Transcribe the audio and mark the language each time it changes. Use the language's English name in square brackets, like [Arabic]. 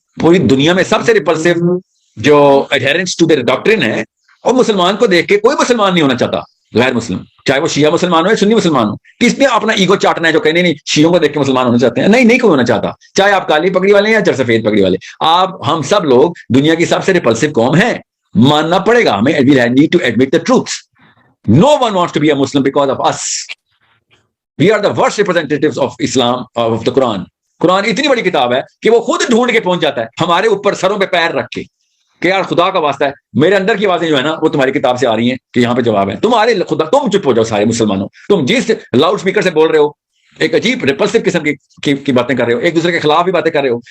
[Urdu] پوری دنیا میں سب سے ریپلسو جو [English] adherents to their doctrine [Urdu] ہے, اور مسلمان کو دیکھ کے کوئی مسلمان نہیں ہونا چاہتا غیر مسلم, چاہے وہ شیعہ مسلمان ہو یا سنی مسلمان ہو. کس نے اپنا ایگو چاٹنا ہے جو کہنے نہیں شیعوں کو دیکھ کے مسلمان ہونا چاہتے ہیں؟ نہیں کوئی ہونا چاہتا, چاہے آپ کالی پگڑی والے ہیں یا سفید پگڑی والے. آپ ہم سب لوگ دنیا کی سب سے ریپلسو قوم ہیں, ماننا پڑے گا ہمیں. [English] we need to admit the truth. No one wants to be a Muslim because of us. We are the worst representatives of Islam, of the Quran. [Urdu] قرآن اتنی بڑی کتاب ہے کہ وہ خود ڈھونڈ کے پہنچ جاتا ہے ہمارے اوپر سروں پہ پیر رکھ کے کہ یار خدا کا واسطہ ہے, میرے اندر کی آوازیں جو ہے نا وہ تمہاری کتاب سے آ رہی ہیں کہ یہاں پہ جواب ہے. تمہارے خدا, تم چپ ہو جاؤ سارے مسلمانوں, تم جس لاؤڈ اسپیکر سے بول رہے ہو ایک عجیب ریپلسو قسم کی باتیں کر رہے ہو, ایک دوسرے کے خلاف بھی باتیں کر رہے ہو.